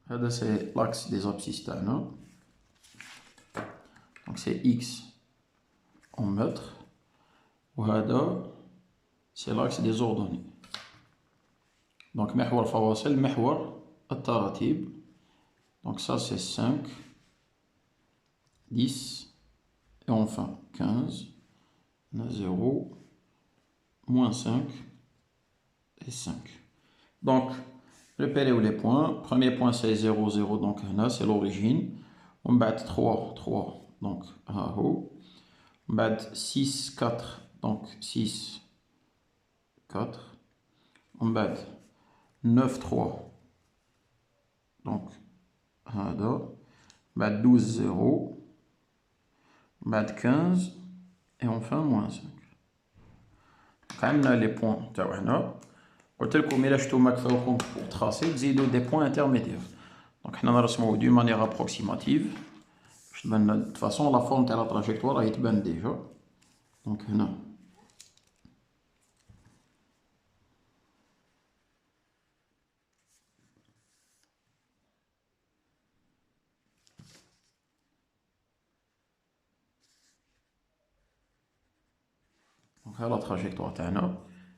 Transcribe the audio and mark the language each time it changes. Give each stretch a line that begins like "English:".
French: C'est l'axe des abscisses. Donc c'est x en mètres. C'est l'axe des ordonnées.
Arabic: Donc محور الفواصل محور التراتيب.
French: Donc ça c'est 5, 10 et enfin 15. On a 0, moins 5 et 5. Donc repérez les points. Premier point c'est 0, 0, donc là c'est l'origine. On bat 3, 3, donc là haut. On bat 6, 4, donc 6, 4. On bat 9, 3, Donc,
Arabic: هذا بعد 12 0 بعد 15
French: et enfin moins 5.
Arabic: عندنا
French: les points
Arabic: تاعنا. قلت لكم إلا شفتو مكفوكم
French: pour tracer
Arabic: تزيدو
French: des points intermédiaires. Donc
Arabic: حنا نرسمو
French: d'une manière approximative. De toute façon la forme
Arabic: تاع
French: la trajectoire
Arabic: راهي تبان
French: déjà. Donc هنا donc là la trajectoire
Arabic: تاعنا.